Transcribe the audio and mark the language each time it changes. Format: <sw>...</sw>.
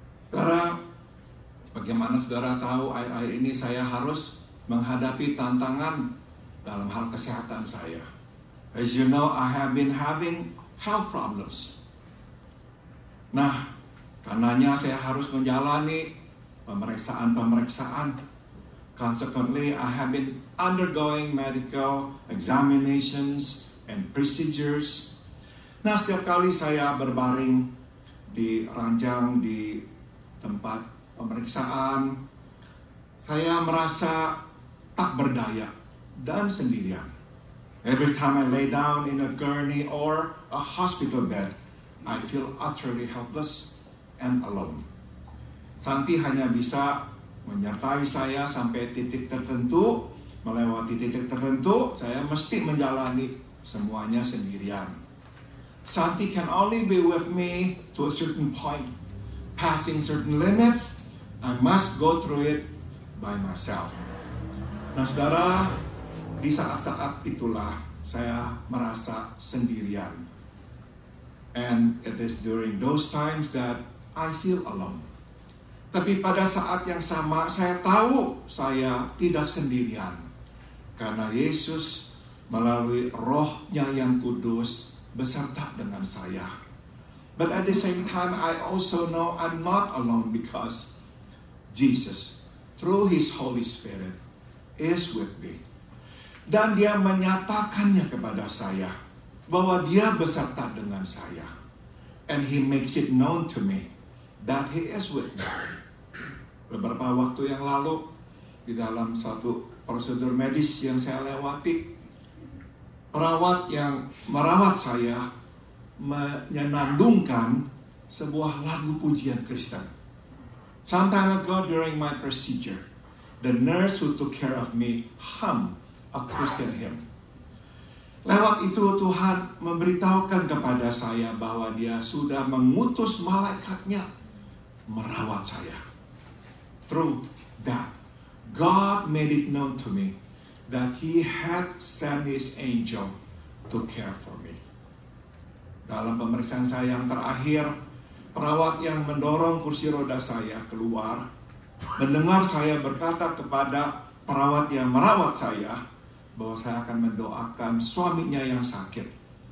<id>Saudara, bagaimana saudara tahu akhir-akhir ini saya harus menghadapi tantangan dalam hal kesehatan saya?</id> <en>As you know, I have been having health problems.</en> <id>Nah, karenanya saya harus menjalani pemeriksaan-pemeriksaan.</id> <en>Consequently, I have been undergoing medical examinations and procedures.</en> <id>Nah, setiap kali saya berbaring di ranjang di tempat pemeriksaan, saya merasa tak berdaya dan sendirian.</id> <en>Every time I lay down in a gurney or a hospital bed, I feel utterly helpless and alone.</en> <id>Santi hanya bisa menyertai saya sampai titik tertentu. Melewati titik tertentu, saya mesti menjalani semuanya sendirian.</id> <en>Santi can only be with me to a certain point. Passing certain limits, I must go through it by myself.</en> <id>Nah saudara, di saat-saat itulah saya merasa sendirian.</id> <en>And it is during those times that I feel alone.</en> <id>Tapi pada saat yang sama saya tahu saya tidak sendirian. Karena Yesus melalui Roh-Nya yang kudus beserta dengan saya.</id> <en>But at the same time I also know I'm not alone because Jesus through His Holy Spirit is with me.</en> <id>Dan Dia menyatakannya kepada saya bahwa Dia beserta dengan saya.</id> <en>And He makes it known to me that He is with me.</en> <id>Beberapa waktu yang lalu di dalam satu prosedur medis yang saya lewati, perawat yang merawat saya menyenandungkan sebuah lagu pujian Kristen.</id> <en>Some time ago during my procedure, the nurse who took care of me hummed a Christian hymn.</en> <id>Lewat itu Tuhan memberitahukan kepada saya bahwa Dia sudah mengutus malaikatnya merawat saya.</id> <en>Through that, God made it known to me that He had sent His angel to care for me.</en> <id>Dalam pemeriksaan saya yang terakhir, perawat yang mendorong kursi roda saya keluar, mendengar saya berkata kepada perawat yang merawat saya, bahwa saya akan mendoakan suaminya yang sakit.</id>